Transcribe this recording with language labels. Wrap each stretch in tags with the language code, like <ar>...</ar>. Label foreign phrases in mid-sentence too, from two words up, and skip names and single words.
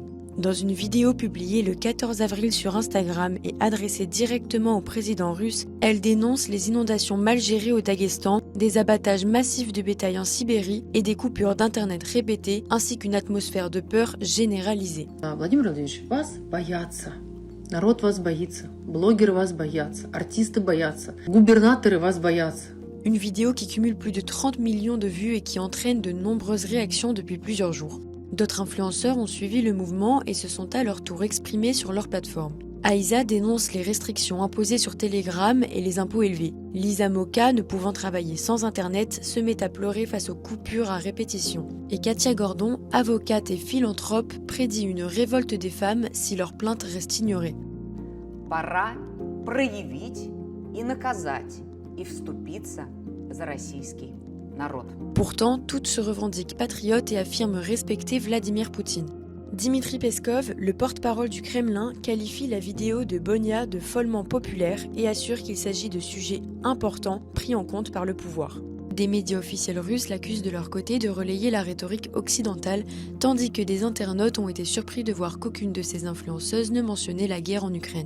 <fr>Dans une vidéo publiée le 14 avril sur Instagram et adressée directement au président russe, elle dénonce les inondations mal gérées au Daghestan, des abattages massifs de bétail en Sibérie et des coupures d'internet répétées, ainsi qu'une atmosphère de peur généralisée.</fr> <ru>Владимир Владимирович, вас боятся. Народ вас боится. Блогеры вас боятся. Артисты боятся. Губернаторы вас боятся.</ru> <fr>Une vidéo qui cumule plus de 30 millions de vues et qui entraîne de nombreuses réactions depuis plusieurs jours. D'autres influenceurs ont suivi le mouvement et se sont à leur tour exprimés sur leur plateforme. Aïza dénonce les restrictions imposées sur Telegram et les impôts élevés. Lisa Moka, ne pouvant travailler sans Internet, se met à pleurer face aux coupures à répétition. Et Katia Gordon, avocate et philanthrope, prédit une révolte des femmes si leurs plaintes restent ignorées.</fr> <ru>Пора проявить и наказать и вступиться за российский народ.</ru> <fr>Pourtant, toutes se revendiquent patriotes et affirment respecter Vladimir Poutine. Dimitri Peskov, le porte-parole du Kremlin, qualifie la vidéo de Bonia de follement populaire et assure qu'il s'agit de sujets importants pris en compte par le pouvoir. Des médias officiels russes l'accusent de leur côté de relayer la rhétorique occidentale, tandis que des internautes ont été surpris de voir qu'aucune de ces influenceuses ne mentionnait la guerre en Ukraine.</fr>